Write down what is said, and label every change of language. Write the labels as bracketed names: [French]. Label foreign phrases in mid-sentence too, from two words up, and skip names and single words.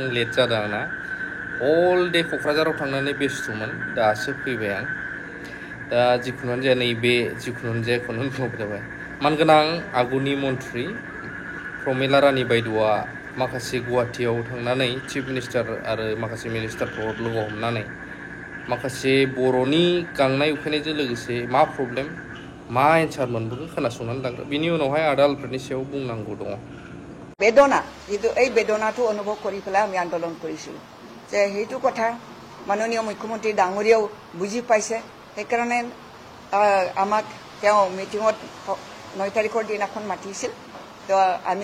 [Bodo] लेट जादों आंना [English] all day [Bodo] क'क्राझाराव थांनानै बेस्थ'मोन दासो फैबाय आं दा जिखुनुआनो जाया नैबे जिखुनुआनो जायाखौनो बुंबाय जाबाय मानगोनां आगुनि मन्थ्रि प्रमिला रानी बायद'आ माखासे गुवाहाटीयाव थांनानै [English] chief minister [Bodo] आरो माखासे मिनिस्टारफोरखौ लोगो हमनानै माखासे बर'नि गांनाय उखैनायजों लोगोसे मा प्रब्लेम मा एन्सार मोनबोखो खोनासंनानै लाग्रो बिनि उनावहाय आदा आलफ्रेडनि सायाव बुंनांगौ दङ [Assamese] বেদনা কিন্তু এই বেদনাটো অনুভৱ কৰি পেলাই আমি আন্দোলন কৰিছিলোঁ যে সেইটো কথা মাননীয় মুখ্যমন্ত্ৰী ডাঙৰীয়াও বুজি পাইছে সেইকাৰণে আমাক তেওঁ মিটিঙত 9 তাৰিখৰ দিনাখন মাতিছিল তো আমি